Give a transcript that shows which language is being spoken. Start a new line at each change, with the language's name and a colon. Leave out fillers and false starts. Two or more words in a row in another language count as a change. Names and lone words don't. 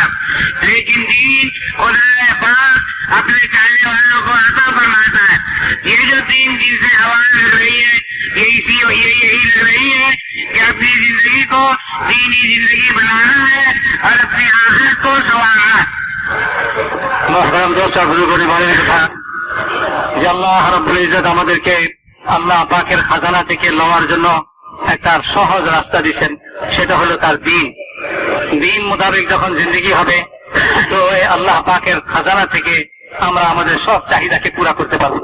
Urdu: لیکن دین خدا پاک اپنے چاہنے والوں کو عطا فرماتا ہے. یہ جو دین جن سے آواز لگ رہی ہے یہی لگ رہی ہے کہ اپنی زندگی کو دینی زندگی بنانا ہے اور اپنی آخرت کو سنوارنا ہے. محترم دوست بزرگوں نے
Bangla: বলেন কথা যে আল্লাহ রাব্বুল ইজ্জত আমাদেরকে আল্লাহ পাকের খাজানা থেকে লওয়ার জন্য একটা সহজ রাস্তা দিয়েছেন, সেটা হলো তার দিন. দিন মোতাবেক যখন জিন্দেগি হবে তো এই আল্লাহ পাকের খাজানা থেকে আমরা আমাদের সব চাহিদাকে পুরা করতে পারবো.